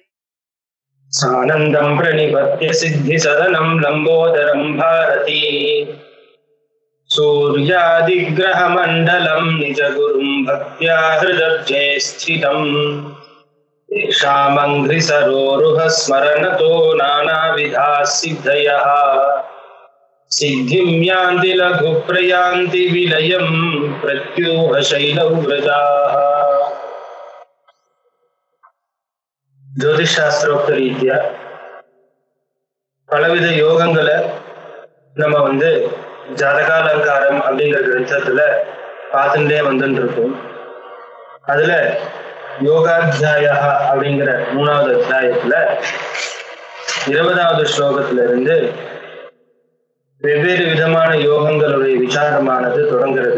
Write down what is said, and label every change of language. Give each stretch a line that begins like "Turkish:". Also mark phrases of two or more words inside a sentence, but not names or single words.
Sanskrit: सानन्दं प्रणिपत्य सिद्धिसदनं लम्बोदरं भारती सूर्यादिग्रहमण्डलं निजगुरुं भक्त्या हृदब्जे स्थितम् येषामङ्घ्रिसरोरुह स्मरणतो नानाविधाः सिद्धयः सिद्धिं यान्ति लघुप्रयान्ति विलयं प्रत्यूह शैलौ वृदाः।
Tamil: ஜோதிஷாஸ்திரோக்த ரீதியா பலவித யோகங்களை நம்ம ஜாதகாலங்காரம் அப்படிங்கிற கிரந்தத்துல பார்த்துட்டே வந்துட்டு இருக்கோம். அதுல யோகாத்தியாயா அப்படிங்கிற 3வது அத்தியாயத்துல 20வது ஸ்லோகத்துல இருந்து வெவ்வேறு விதமான யோகங்களுடைய விசாரமானது தொடங்குறது.